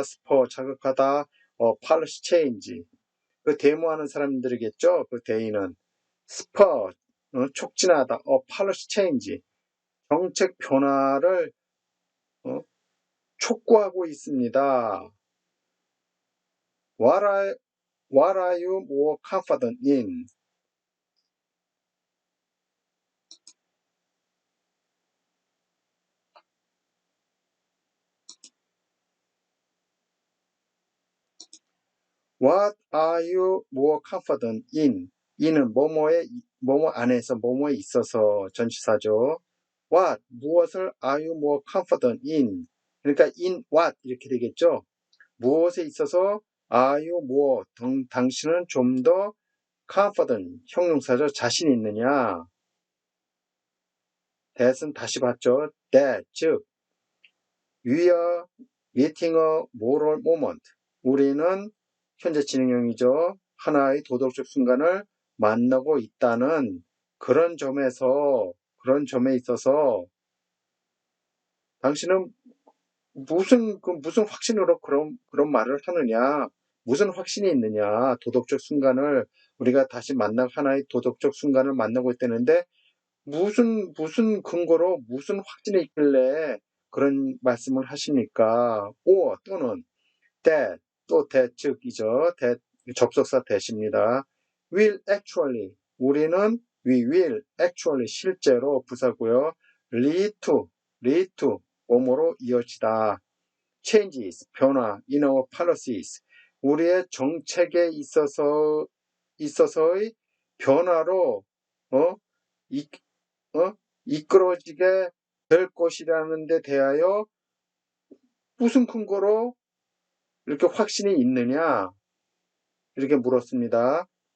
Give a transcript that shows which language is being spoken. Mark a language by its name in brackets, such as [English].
[English] spur [Korean] 자극하다. [English] policy change. [Korean] 그 데모하는 사람들이겠죠. 그 대의는 spur 촉진하다. [English] policy change. [Korean] 정책 변화를 촉구하고 있습니다. [English] What are you more confident in? What are you more confident in? [Korean] 이는 뭐뭐 안에서 뭐뭐에 있어서 전치사죠. [English] What [Korean] 무엇을 [English] are you more confident in? [Korean] 그러니까 in what 이렇게 되겠죠. 무엇에 있어서 [English] are you more [Korean] 당신은 좀 더 confident 형용사죠. 자신 있느냐. that은 다시 봤죠. [English] that 즉 we are meeting a moral moment. [Korean] 우리는 현재 진행형이죠. 하나의 도덕적 순간을 만나고 있다는 그런 점에 있어서 당신은 무슨 확신으로 그런 말을 하느냐? 무슨 확신이 있느냐? 도덕적 순간을 우리가 다시 하나의 도덕적 순간을 만나고 있다는데 무슨 근거로 무슨 확신이 있길래 그런 말씀을 하십니까? 또는 that 또 that 즉이죠. that 접속사 that입니다. [English] will actually [Korean] 우리는 [English] we will actually [Korean] 실제로 부사고요. lead to 뭐뭐로 이어지다. changes 변화 [English] in our policies [Korean] 우리의 정책에 있어서의 변화로 이끌어지게 될 것이라는 데 대하여 무슨 근거로 이렇게 확신이 있느냐 이렇게 물었습니다.